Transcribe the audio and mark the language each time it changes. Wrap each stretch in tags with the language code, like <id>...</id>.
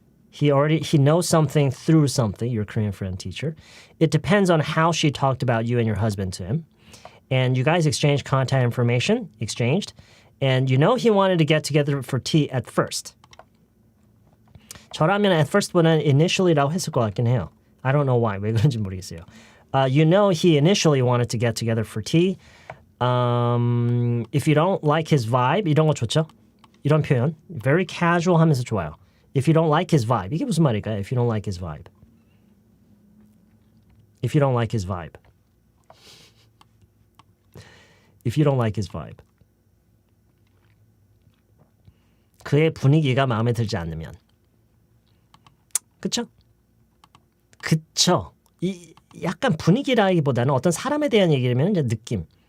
<en>He knows something through something, your Korean friend teacher. It depends on how she talked about you and your husband to him. And you guys exchanged contact information, and you know he wanted to get together for tea at first.</en> <ko>저라면 at first보다는 initially라고 했을 것 같긴 해요.</ko> <en>I don't know why.</en> <ko>왜 그런지 모르겠어요.</ko> <en>You know he initially wanted to get together for tea. If you don't like his vibe,</en> <ko>이런 거 좋죠? 이런 표현.</ko> <en>Very casual</en> <ko>하면서 좋아요.</ko> <en>If you don't like his vibe.</en> <ko>이게 무슨 말일까요?</ko> <en>If you don't like his vibe. If you don't like his vibe. If you don't like his vibe.</en> <ko>그의 분위기가 마음에 들지 않으면. 그쵸? 그쵸. 이 약간 분위기라기보다는 어떤 사람에 대한 얘기라면 이제 느낌.</ko>